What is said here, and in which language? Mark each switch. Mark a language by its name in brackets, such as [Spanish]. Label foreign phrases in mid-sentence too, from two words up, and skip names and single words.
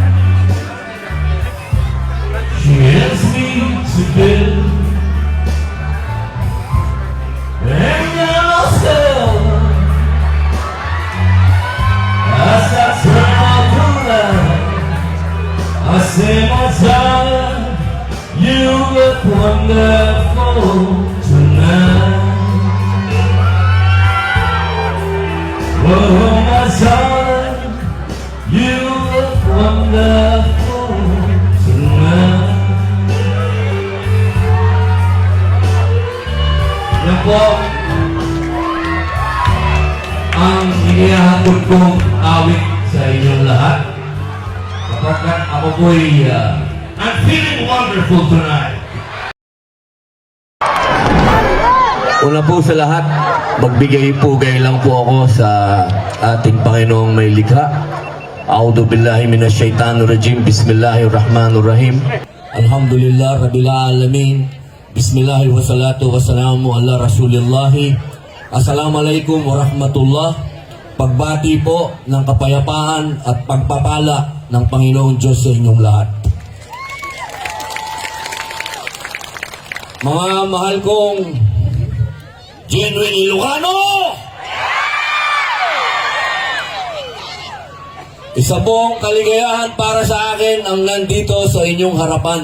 [English] She asks me to bed, and I'll tell her as I turn off the light, I say, my darling, you look wonderful tonight. Oh, my darling, you look wonderful tonight. [Filipino] Yan po ang inihahatid kong awit sa inyong lahat. Kapag ako po'y [English] I'm feeling wonderful tonight. [Filipino] Una po sa lahat, magbigay-pugay lang po ako sa ating Panginoong may likha. [Arabic] أعوذ بالله من الشيطان الرجيم. بسم الله الرحمن الرحيم. الحمد لله رب العالمين. بسم الله والصلاة والسلام على رسول الله. السلام عليكم ورحمة الله. [Filipino] Pagbati po ng kapayapaan at pagpapala ng Panginoong Diyos sa inyong lahat. Mga mahal kong genuine Ilocano! Isa pong kaligayahan para sa akin ang nandito sa inyong harapan.